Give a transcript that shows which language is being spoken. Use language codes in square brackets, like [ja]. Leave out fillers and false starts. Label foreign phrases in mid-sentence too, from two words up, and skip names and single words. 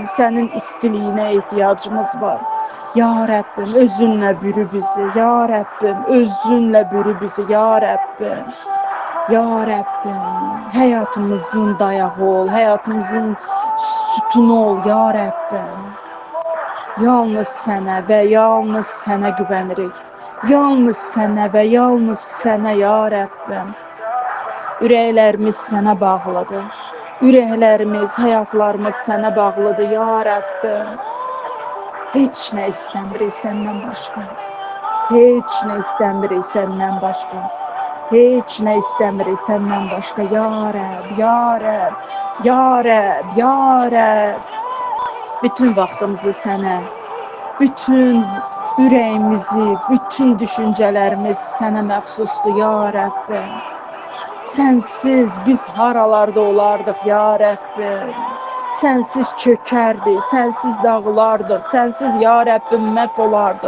[tr] Senin istiliyine ihtiyacımız var. Ya Rabbim özünle bürü bizi. Ya Rabbim özünle bürü bizi. Ya Rabbim. Ya Rabbim hayatımızın dayağı ol. Hayatımızın sütunu ol ya Rabbim. [az] Yalnız sənə və yalnız sənə güvənirik. Yalnız sənə və yalnız sənə ya Rabbim. Ürəklərimiz sənə bağlıdır. Ürəklərimiz, həyatlarımız sənə bağlıdır ya Rabbim. [tr] Hiç ne istemirik senden başka. Hiç ne istemirik senden başka. Hiç ne istemirik senden başka. Ya Rab, ya Rab, ya Rab, ya Rab. [az] Bütün vaxtımızı sənə, bütün ürəyimizi, bütün düşüncelerimiz sənə məxsusdur ya Rabbim. Sensiz biz haralarda olardıq ya Rabbim. Sensiz çökerdi, sensiz dağılardık, sensiz ya Rabbim məhv olardıq.